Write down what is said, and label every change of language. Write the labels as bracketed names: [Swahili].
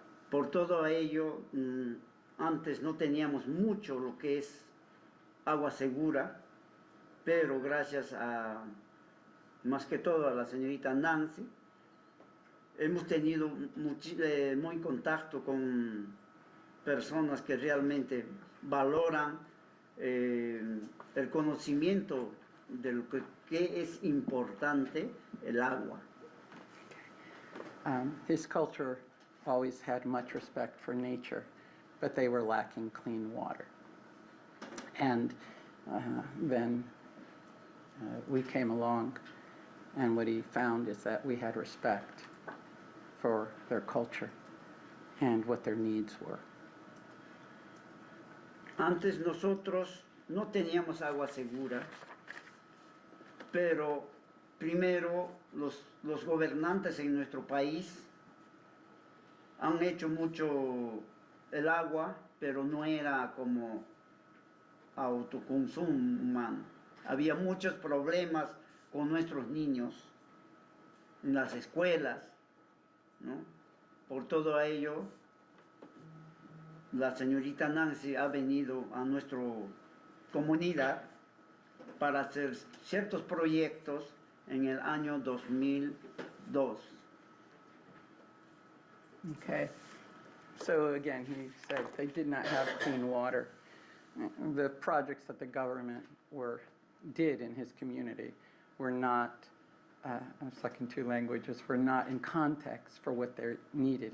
[Spanish] Por todo ello, antes no teníamos mucho lo que es agua segura, pero gracias a, más que todo, a la señorita Nancy, hemos tenido muy contacto con personas que realmente valoran el conocimiento de lo que es importante el agua. [English] His culture always had much respect for nature, but they were lacking clean water. And then we came along, and what he found is that we had respect for their culture and what their needs were. [Spanish] Antes nosotros no teníamos agua segura, pero primero los gobernantes en nuestro país han hecho mucho el agua, pero no era como autoconsumo humano. Había muchos problemas con nuestros niños en las escuelas, ¿no? Por todo ello, la señorita Nancy ha venido a nuestra comunidad para hacer ciertos proyectos en el año 2002. [English] Okay, so again, he said they did not have clean water. The projects that the government did in his community were not, I'm stuck in two languages, were not in context for what they needed.